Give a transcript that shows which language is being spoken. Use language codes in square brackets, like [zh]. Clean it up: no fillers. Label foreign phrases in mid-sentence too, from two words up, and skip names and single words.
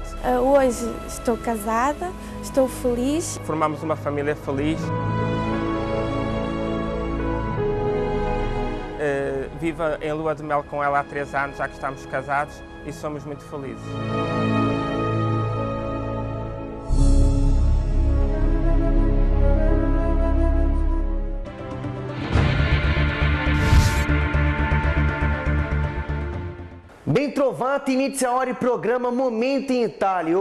[pt] Hoje estou casada, estou feliz. Formamos uma família feliz. Vivo em lua de mel com ela há 3 anos, já que estamos casados e somos muito felizes. [it] Ben trovati, inizia ora il programma Momenti in Italia.